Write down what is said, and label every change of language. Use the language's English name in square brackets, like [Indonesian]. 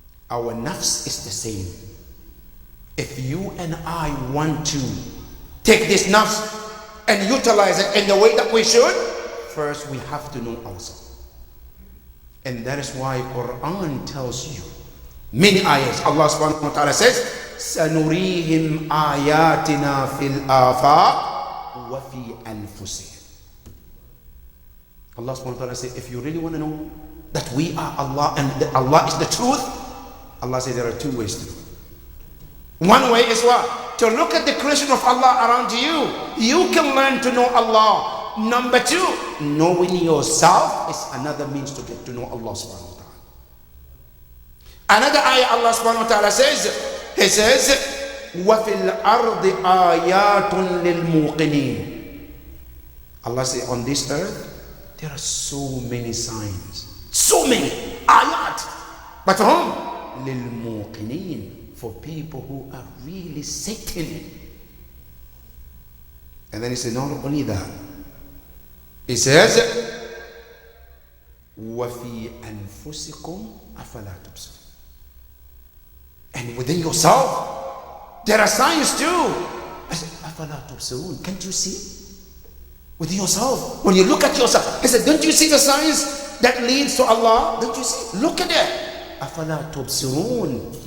[English] Our nafs is the same. If you and I want to take this nafs and utilize it in the way that we should, first we have to know ourselves. And that is why Quran tells you many ayahs. Allah subhanahu wa ta'ala says, [Arabic] سَنُرِيهِمْ آيَاتِنَا فِي الْآفَاقِ وَفِي أَنفُسِهِمْ. [English] Allah subhanahu wa ta'ala says, if you really want to know that we are Allah and that Allah is the truth, Allah says there are two ways to do it. One way is what? To look at the creation of Allah around you. You can learn to know Allah. Number two, knowing yourself is another means to get to know Allah subhanahu wa ta'ala. Another ayah Allah subhanahu wa ta'ala says, He says, [Arabic] وَفِي الْأَرْضِ آيَاتٌ لِلْمُوقِنِينَ. [English] Allah says, on this earth, there are so many signs. So many ayat. But for whom? [Arabic] لِلْمُوقِنِينَ. [English] For people who are really certain. And then he said, not only that. He says, [Arabic] وَفِي أَنفُسِكُمْ أَفَلَا تُبْصِرُونَ. [English] And within yourself, there are signs too. I said, [Arabic] أَفَلَا تُبْصِرُونَ. [English] Can't you see? Within yourself. When you look at yourself, I said, don't you see the signs that leads to Allah? Don't you see? Look at it. [Arabic] أَفَلَا تُبْصِرُونَ.